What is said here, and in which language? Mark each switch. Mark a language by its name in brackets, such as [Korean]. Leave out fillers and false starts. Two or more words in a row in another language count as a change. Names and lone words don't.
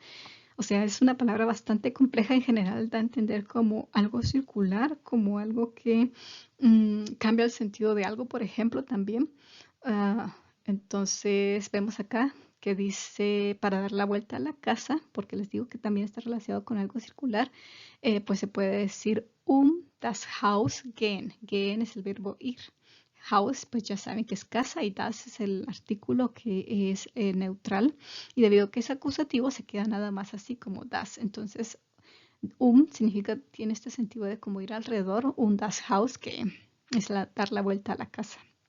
[Spanish] O sea, es una palabra bastante compleja en general, da a entender como algo circular, como algo que cambia el sentido de algo, por ejemplo, también. Ah, entonces, vemos acá que dice para dar la vuelta a la casa, porque les digo que también está relacionado con algo circular, pues se puede decir [German] das Haus gehen. [Spanish] Gehen es el verbo ir. Haus, pues ya saben que es casa y das es el artículo que es neutral. Y debido a que es acusativo, se queda nada más así como das. Entonces, significa, tiene este sentido de como ir alrededor, [German] das Haus, [Spanish] que es dar la vuelta a la casa.